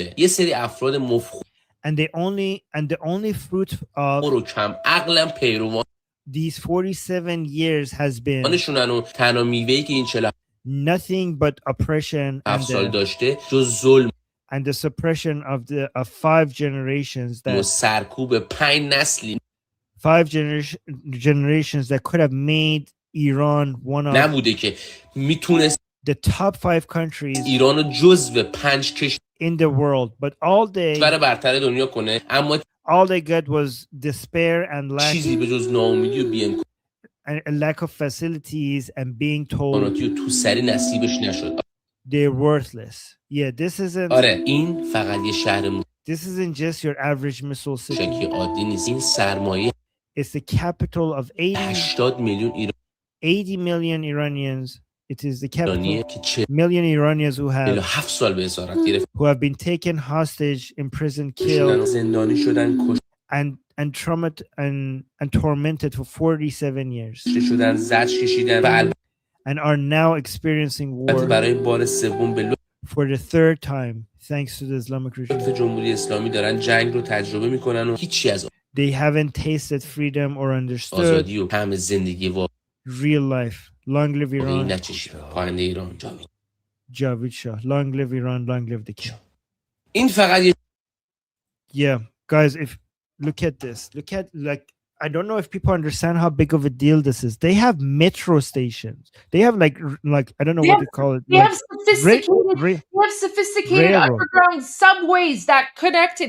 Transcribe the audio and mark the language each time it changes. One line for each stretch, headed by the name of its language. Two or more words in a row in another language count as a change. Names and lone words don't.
English: And the only fruit of these 47 years has been nothing but oppression and the suppression of 5 generations that 5 generations that could have made Iran one of
Persian: نبوده که میتونست
English: the top 5 countries
Persian: ایرانو جزو 5 کشور
English: in the world, but
Persian: برتر دنیا کنه، اما
English: all they got was despair and lack
Persian: چیزی به جز ناامیدی و بی‌امکانی
English: and a lack of facilities and being told
Persian: تو سری نصیبش نشد.
English: they're worthless. Yeah, this isn't
Persian: آره این فقط یه شهر
English: this isn't just your average missile city.
Persian: موشکی عادی نیست. این سرمایه
English: It's the capital of
Persian: 80 میلیون ایرانی
English: 80 million Iranians. It is the capital.
Persian: که
English: Million Iranians who have
Persian: 7 سال به اسارت گرفت،
English: who have been taken hostage, imprisoned, killed,
Persian: زندانی شدن،
English: and traumatized and tormented for 47 years,
Persian: کشته شدن، زجر کشیدن و
English: and are now experiencing war
Persian: برای بار سوم به
English: for the 3rd time thanks to the Islamic regime.
Persian: جمهوری اسلامی دارن جنگ رو تجربه میکنن و هیچی از
English: They haven't tasted freedom or understood
Persian: آزادی و طعم زندگی و
English: real life. Long live Iran.
Persian: نچشید. پاینده ایران جاوید شاه.
English: Long live Iran. Long live the king.
Persian: این فقط
English: Yeah, guys, if look at this. Look at like I don't know if people understand how big of a deal this is. They have metro stations. They have like I don't know what to call it. They have sophisticated underground subways that connected.